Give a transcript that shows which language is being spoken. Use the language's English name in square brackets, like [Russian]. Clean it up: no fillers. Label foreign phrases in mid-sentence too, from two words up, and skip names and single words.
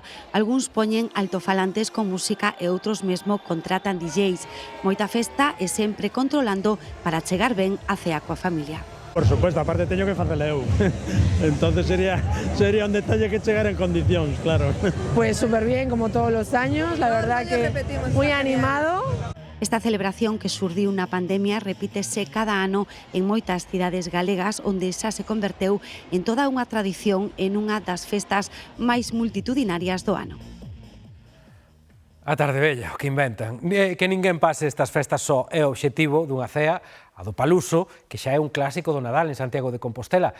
[Galician] Algúns poñen altofalantes con música e outros mesmo contratan DJs. Moita festa e sempre controlando para chegar ben a cea coa familia. [Spanish] Por supuesto, [Galician] aparte teño que facelo eu. Entonces sería un detalle que chegar en condicións, claro. [Spanish] Pues súper bien, como todos los años, la verdad que muy animado. [Galician] Esta celebración que xurdiu na pandemia repítese cada ano en moitas cidades galegas onde xa se converteu en toda unha tradición en unha das festas máis multitudinarias do ano. A tarde bella, o que inventan. Que ninguén pase estas festas só é o obxectivo dunha cea, a do Paluso, que xa é un clásico do Nadal en Santiago de Compostela.